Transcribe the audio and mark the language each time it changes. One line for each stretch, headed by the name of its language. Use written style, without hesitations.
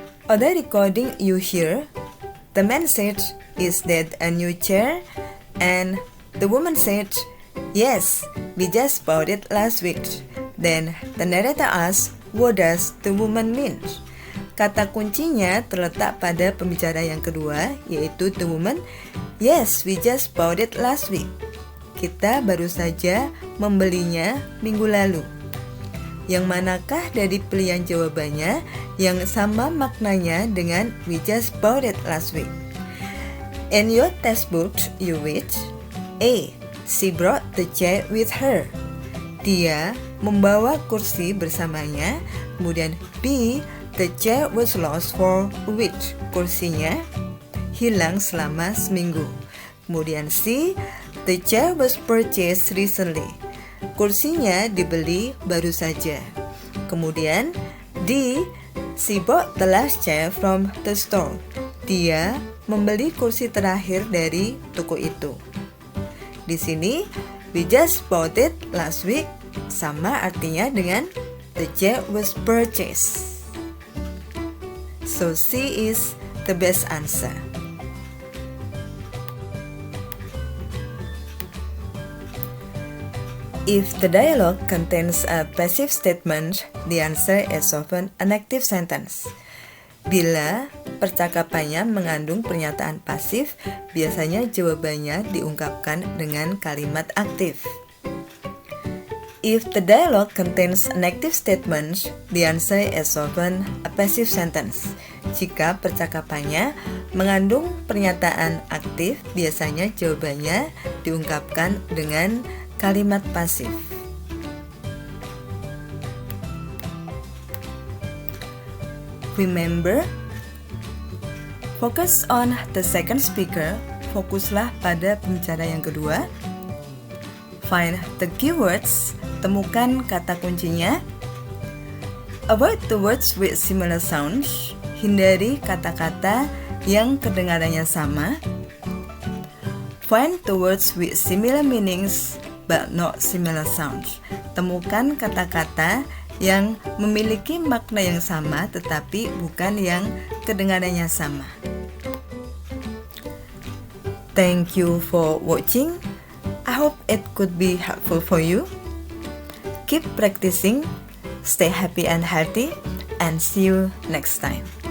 English: Other recording you hear, the man said, is that a new chair? And the woman said, yes, we just bought it last week. Then the narrator asked, what does the woman mean?
Indonesian: Kata kuncinya terletak pada pembicara yang kedua, yaitu
English: the woman. Yes, we just bought it last week.
Indonesian: Kita baru saja membelinya minggu lalu. Yang manakah dari pilihan jawabannya yang sama maknanya dengan
English: we just bought it last week? In your textbook, you read, A. She brought the chair with her.
Indonesian: Dia membawa kursi bersamanya. Kemudian
English: B. The chair was lost for a week.
Indonesian: Kursinya hilang selama seminggu. Kemudian C.
English: The chair was purchased recently.
Indonesian: Kursinya dibeli baru saja. Kemudian D.
English: She bought the last chair from the store.
Indonesian: Dia membeli kursi terakhir dari toko itu. Di sini
English: we just bought it last week
Indonesian: sama artinya dengan
English: the chair was purchased. So C is the best answer. If the dialogue contains a passive statement, the answer is often an active sentence.
Indonesian: Bila percakapannya mengandung pernyataan pasif, biasanya jawabannya diungkapkan dengan kalimat aktif.
English: If the dialogue contains an active statement, the answer is often a passive sentence.
Indonesian: Jika percakapannya mengandung pernyataan aktif, biasanya jawabannya diungkapkan dengan kalimat pasif.
English: Remember, focus on the second speaker.
Indonesian: Fokuslah pada pembicara yang kedua.
English: Find the keywords.
Indonesian: Temukan kata kuncinya.
English: Avoid the words with similar sounds.
Indonesian: Hindari kata-kata yang kedengarannya sama.
English: Find the words with similar meanings but not similar sounds.
Indonesian: Temukan kata-kata yang memiliki makna yang sama tetapi bukan yang kedengarannya sama.
English: Thank you for watching. I hope it could be helpful for you. Keep practicing, stay happy and healthy, and see you next time.